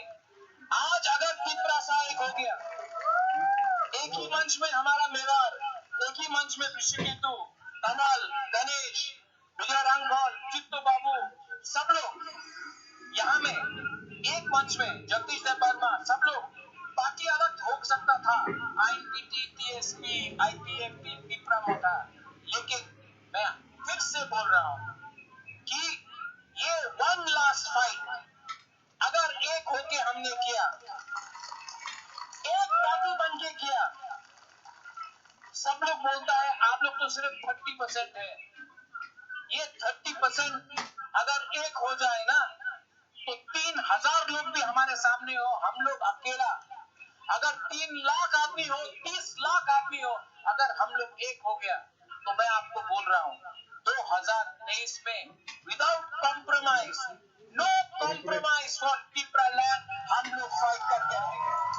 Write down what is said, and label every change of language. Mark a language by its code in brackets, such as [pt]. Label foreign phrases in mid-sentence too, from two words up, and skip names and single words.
[hi] आज अगर त्रिपुरा एक हो गया, एक ही मंच में हमारा मेवाड़, एक ही मंच में ऋषिकेतु, कमल, गणेश, विजय रांगौल, चित्तो बाबू, सब लोग यहाँ में एक मंच में, जगदीश देव वर्मा, सब लोग। बाकी अलग हो सकता था, आईएनटीटी, टीएसपी, आईपीएफटी, त्रिपुरा मोटा, लेकिन मैं फिर से बोल रहा हूं कि ये [en] one last fight [hi] अगर एक होके हमने किया, एक पार्टी बन के किया। सब लोग बोलता है आप लोग तो सिर्फ 30% है, ये 30% अगर एक हो जाए ना तो 3000 लोग भी हमारे सामने हो, हम लोग अकेला, अगर 3 लाख आदमी हो, 30 लाख आदमी हो, अगर हम लोग एक हो गया तो मैं आपको बोल रहा हूं 2023 में [en] without compromise, no compromise for Tripura land, [hi] हम लोग फाइट करके रहेंगे।